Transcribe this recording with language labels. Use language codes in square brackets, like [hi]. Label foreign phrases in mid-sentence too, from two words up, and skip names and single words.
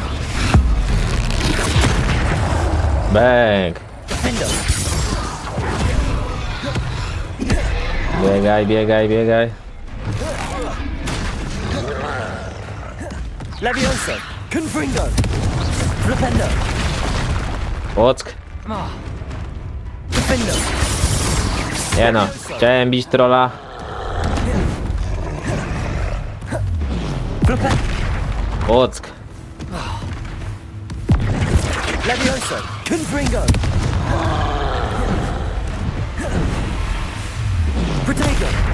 [pl] Bang! Defender! Biegaj, biegaj, biegaj. Levioso! Confringo! Flipendo! Łock. Defender! Nie no, chciałem bić trolla. Flipendo! Łock. Levioso! Confringo! Protego!